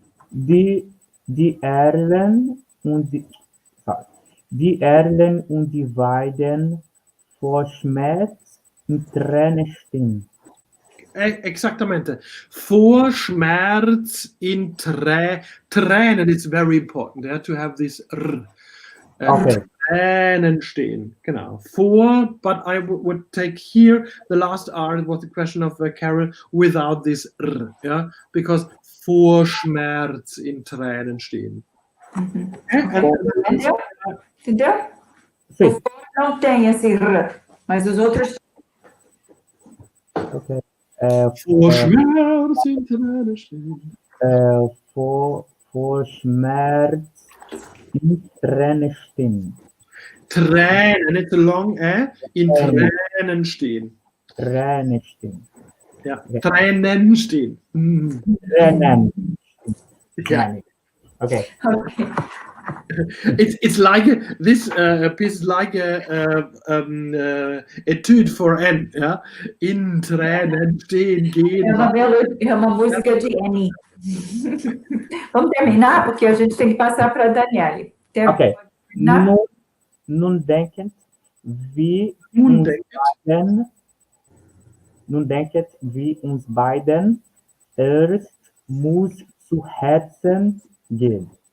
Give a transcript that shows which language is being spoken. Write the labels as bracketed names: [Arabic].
[German] Die Erlen und die Weiden vor Schmerz in Tränen stehen. [Spanish] Exactamente. [German] Vor Schmerz in Tränen [English] is very important. Yeah, to have this r. Okay. [German] Tränen stehen. Genau. [English] Vor, but I would take here the last R. It was the question of Carol without this r. Yeah, because [German] vor Schmerz in Tränen stehen. [Portuguese] Entendeu? Sim. O for não tem esse r, mas os outros. [English] Okay. [German] Vor Schmerz in Tränen stehen. Vor Schmerz in Tränen stehen. [English] Tränen, it's a long [German] in Tränen stehen. Tränen stehen. Ja, Tränen stehen. Tränen. [English] Yeah. Okay. Okay. It's like this piece is like a etude for N, yeah? [German] In Tränen stehen gehen. [Portuguese] É uma música de Annie. Vamos terminar, porque a gente tem que passar para a Daniele. [English] Okay. [Portuguese] Terminar? [German] Nun denket wie uns beiden erst muss zu Herzen gehen.